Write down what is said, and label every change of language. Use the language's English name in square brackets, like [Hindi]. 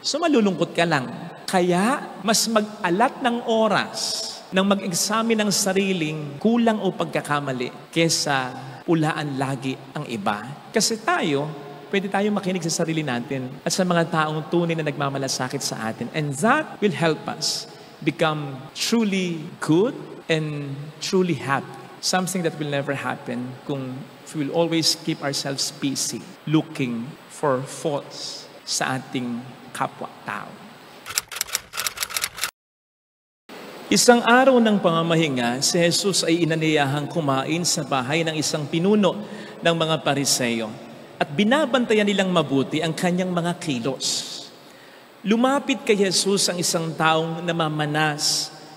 [Filipino] So malulungkot ka lang. Kaya, mas mag-alat ng oras nang mag-examine ng sariling kulang o pagkakamali kesa ulaan lagi ang iba. Kasi tayo, pwede tayo makinig sa sarili natin at sa mga taong tunay na nagmamalasakit sa atin. [English] And that will help us become truly good and truly happy. Something that will never happen kung we will always keep ourselves busy looking for faults [Filipino] sa ating kapwa-tao. Isang araw ng pamamahinga, si Jesus ay inaniyahang kumain sa bahay ng isang pinuno ng mga Pariseo at binabantayan nilang mabuti ang kanyang mga kilos. Lumapit kay Jesus ang isang taong namamanas.